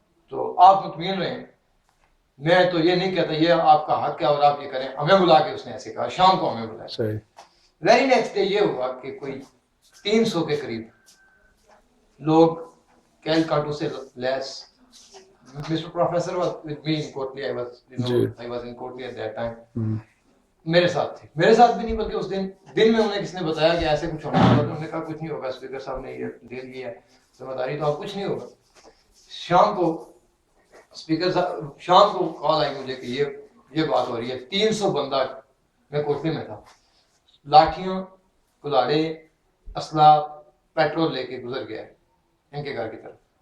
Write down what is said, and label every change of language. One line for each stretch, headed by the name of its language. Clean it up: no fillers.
Urdu: تو آپ مطمئن رہیں, میں تو یہ نہیں کہتا یہ آپ کا حق ہے اور آپ یہ کریں. ہمیں بلا کے اس نے ایسے کہا, شام کو ہمیں بلایا.
English: very next day
Urdu: یہ ہوا کہ کوئی 300 کے قریب لوگ کیل کاٹو سے لیس
English: Mr. Professor was with me in Kotli. I was,
Urdu: جی.
English: I was in Kotli at that time.
Urdu: میرے ساتھ تھے, میرے ساتھ بھی نہیں بلکہ اس دن میں انہیں کس نے بتایا کہ ایسے کچھ ہونا ہوگا, انہوں نے کہا کچھ نہیں ہوگا, اسپیکر صاحب نے یہ دے دیا ہے ذمہ داری, تو اب کچھ نہیں ہوگا. شام کو اسپیکر صاحب شام کو کال آئی مجھے کہ یہ بات ہو رہی ہے, 300 بندہ, میں کوٹلی میں تھا, لاٹھیاں, کلاڑے, اسلحہ, پیٹرول لے کے گزر گیا ان کے گھر کی طرف.